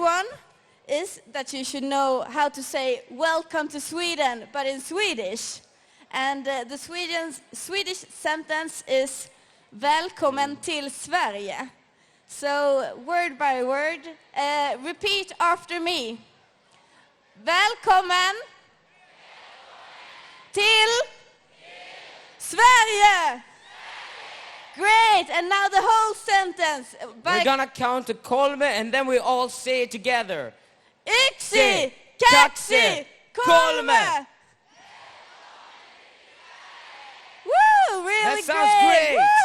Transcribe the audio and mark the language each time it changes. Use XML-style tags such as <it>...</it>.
<en>one is that you should know how to say welcome to Sweden, but in Swedish. And the Swedish sentence is</en> <sv>välkommen till Sverige.</sv> <en>So word by word, repeat after me.</en> <sv>Välkommen till Sverige.</sv> <en>Great, and now the whole sentence. We're gonna count to kolme and then we all say it together.</en> <fi>Yksi, kaksi, kolme.</fi> <en>Woo, really That sounds great.</en>